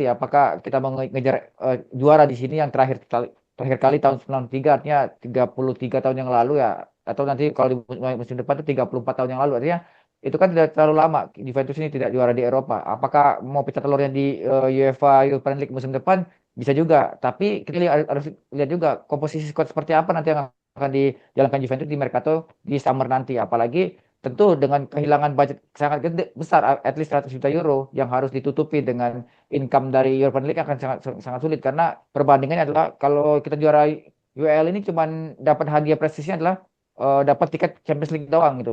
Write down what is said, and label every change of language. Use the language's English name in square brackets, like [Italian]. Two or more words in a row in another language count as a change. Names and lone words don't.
[Indonesian] Apakah kita mau ngejar juara di sini yang terakhir kali tahun 93 artinya 33 tahun yang lalu ya, atau nanti kalau di musim depan itu 34 tahun yang lalu artinya itu kan tidak terlalu lama Juventus ini tidak juara di Eropa. Apakah mau pecah telurnya di UEFA European League musim depan? Bisa juga, tapi kita harus lihat juga komposisi squad seperti apa nanti yang akan dijalankan Juventus di Mercato di summer nanti. Apalagi tentu dengan kehilangan budget sangat gede, besar, [English] at least [Indonesian] 100 juta euro yang harus ditutupi dengan income dari European League akan sangat sangat sulit karena perbandingannya adalah kalau kita juara UEL ini cuma dapat hadiah prestisnya adalah dapat tiket Champions League doang gitu.